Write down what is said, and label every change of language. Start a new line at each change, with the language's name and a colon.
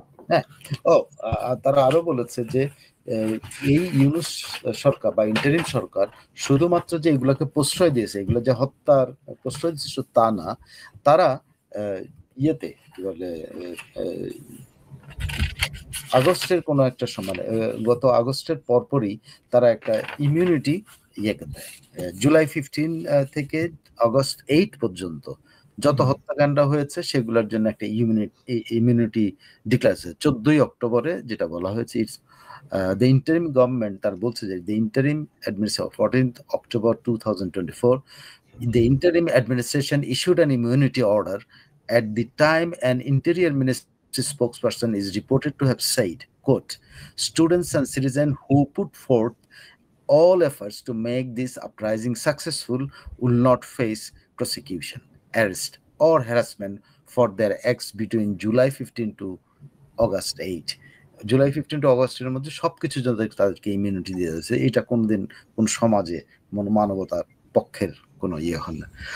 Bangla: হ্যাঁ, তারা আরো বলেছে যে এই ইউনূস সরকার বা ইন্টারিম সরকার শুধুমাত্র যে এগুলোকে প্রশ্রয় দিয়েছে, এগুলো যে হত্যার প্রশ্রয় দিয়েছে শুধু তা না, তারা ইয়েতে কি বলে আগস্টের কোনো একটা সময় গত আগস্টের পরপরই তারা একটা ইমিউনিটি ইয়েকে দেয়। জুলাই 15 থেকে আগস্ট 8 পর্যন্ত যত হত্যাকাণ্ড হয়েছে সেগুলোর জন্য একটা ইমিউনিটি ডিক্লেয়ার হয়েছে। 14ই অক্টোবরে যেটা বলা হয়েছে,
English: it's the interim government
Bangla: তার বলছে যে
English: the interim administration 14th October 2024 the interim administration issued an immunity order at the time an interior ministry spokesperson is reported to have said, quote, students and citizens who put forth all efforts to make this uprising successful will not face prosecution, arrest or harassment for their acts between July 15 to August 8.
Bangla: July 15 two অগস্টের মধ্যে সবকিছু তাদেরকে immunity দিয়ে দিয়েছে। এটা কোনদিন কোন সমাজে মানবতার পক্ষের কোনো ইয়ে হয় না।